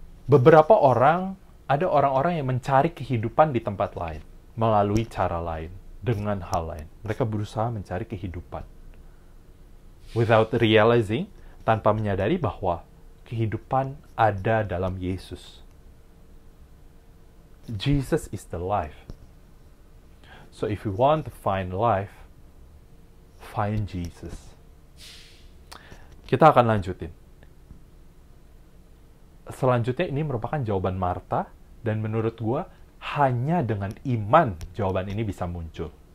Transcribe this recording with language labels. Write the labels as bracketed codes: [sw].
[id] Beberapa orang, ada orang-orang yang mencari kehidupan di tempat lain, melalui cara lain, dengan hal lain. Mereka berusaha mencari kehidupan. [en] Without realizing, [id] tanpa menyadari bahwa kehidupan ada dalam Yesus. [en] Jesus is the life. So if you want to find life, find Jesus. [id] Kita akan lanjutin. Selanjutnya ini merupakan jawaban Marta, dan menurut gua hanya dengan iman jawaban ini bisa muncul.